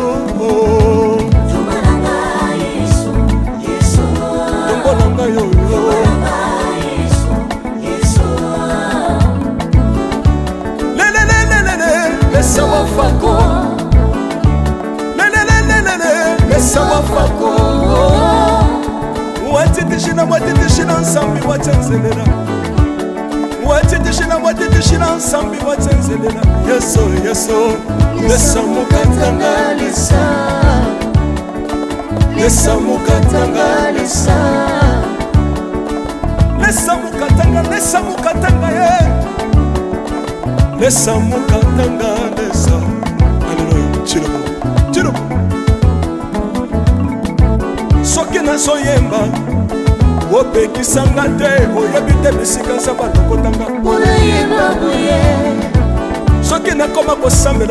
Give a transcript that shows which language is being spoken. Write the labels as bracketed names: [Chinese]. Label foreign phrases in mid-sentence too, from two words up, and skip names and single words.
[Lingala] tombolanga yoyo Laisse-moi fako [Bemba] Laisse-moi fako Watitishina watitishina nsambi watenzelela Watitishina watitishina nsambi watenzelela Yeso yeso Lesa mukatanga lisa Lesa mukatanga lisa Lesa mukatanga ye Lesa mukatanga lesa Alléluia Chilobo Chilobo [Lingala] Soki nazoyemba opekisanga te oyebi te bisika nzambe alokotanga unayemba boye soki nakoma kosambela